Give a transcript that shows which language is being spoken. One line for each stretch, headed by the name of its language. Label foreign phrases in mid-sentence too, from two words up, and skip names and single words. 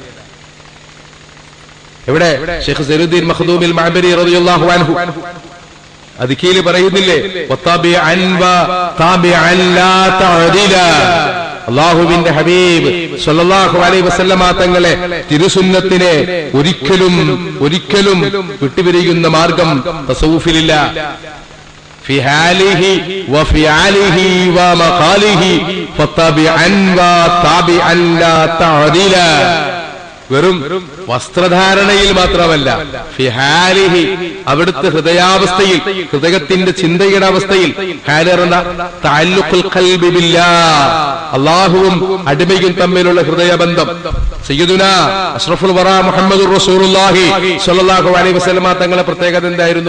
Malayalam: എവിടെ ശൈഖ് സൈനുദ്ദീൻ മഖ്ദൂമിൽ മഅബരി
Arabic: رضي الله عنه
Malayalam: അതിക്കീല് പറയുന്നില്ലേ, അള്ളാഹുവിന്റെ ഹബീബ്
Arabic: صلى الله عليه وسلم
Malayalam: തങ്ങളെ തിരുസുന്നത്തിനെ ഒരിക്കലും വിട്ടുപിരിയുന്ന മാർഗം തസവൂഫിലില്ല.
Arabic: في حاله وفعاله ومقاله فطبعا وطابعا لا تعديلا.
Malayalam: വെറും വസ്ത്രധാരണയിൽ മാത്രമല്ല, ഫിഹാലിഹി അവിടുത്തെ ഹൃദയാവസ്ഥയിൽ, ഹൃദയത്തിന്റെ ചിന്തയുടെ അവസ്ഥയിൽ, ഹാലറന്ന
Arabic: تعلق القلب بالله,
Malayalam: അല്ലാഹുവും അടിമയും തമ്മിലുള്ള ഹൃദയബന്ധം.
Arabic: سيدنا أشرف الورى محمد رسول الله صلى الله عليه وسلم
Malayalam: തങ്ങളുടെ പ്രത്യേകത എന്തായിരുന്നു?